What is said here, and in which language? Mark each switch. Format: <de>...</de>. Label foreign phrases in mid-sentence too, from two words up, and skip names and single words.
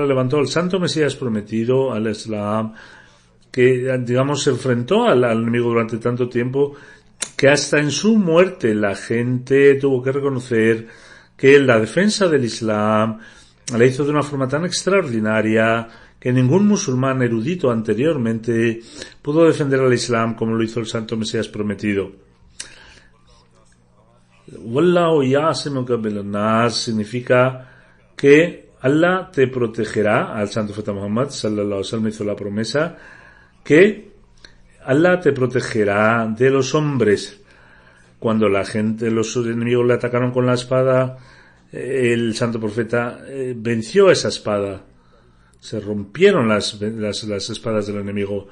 <es>levantó al Santo Mesías prometido, al Islam, que, digamos, se enfrentó al enemigo durante tanto tiempo que hasta en su muerte la gente tuvo que reconocer que la defensa del Islam la hizo de una forma tan extraordinaria que ningún musulmán erudito anteriormente pudo defender al Islam como lo hizo el Santo Mesías prometido.</es> <ar>والله يعصمك من الناس</ar> <es>significa que Allah te protegerá. Al Santo Profeta Muhammad</es> <ar>صلى الله عليه وسلم</ar> <es>hizo la promesa que Allah te protegerá de los hombres. Cuando los enemigos le atacaron con la espada, el Santo Profeta venció esa espada. Se rompieron las espadas del enemigo.</es>